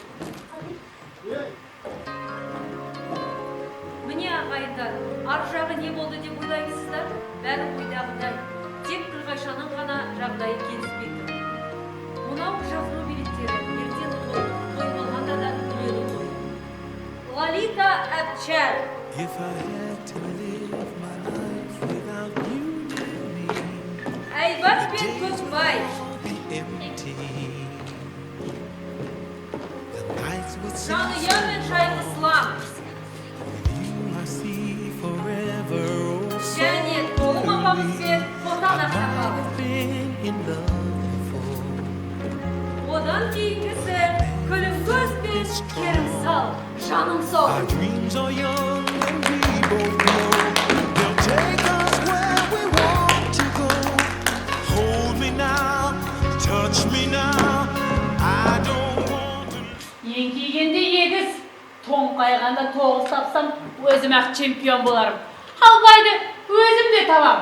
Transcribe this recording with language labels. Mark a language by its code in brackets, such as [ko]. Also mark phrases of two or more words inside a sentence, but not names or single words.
[kk] Міне ағайындар, ар жағы не болды деп ойлаймысыздар? Бәрі ойдағыдай. Тек Нұрғайшаның ғана жағдайы келіспейді. Мынау жазылу билеттері ертең той болғанда да үлелі той. Лолита Әбчәр. [en] If I had to live my life without you near me, [kk] Айбат пен Көкбай. [en] be empty. The nights would seem [kk] Жанұя мен Шайқыслам. [en] you I see forever. Oh, so [kk] Және Толым апамыз бен Қотан [en] I've [kk] ақсақал. [en] been in love before. [kk] Одан кейінгісі күлім көз бен керім сал. Жаным сол. [en] Our dreams are young and we both know they'll take us where we want to go. Hold me now, touch me now. I don't want to. [kk] Еңкейгенде егіз, тоңқайғанда тоғыз тапсам, өзім-ақ чемпион боларым. Албайды, өзім де табам.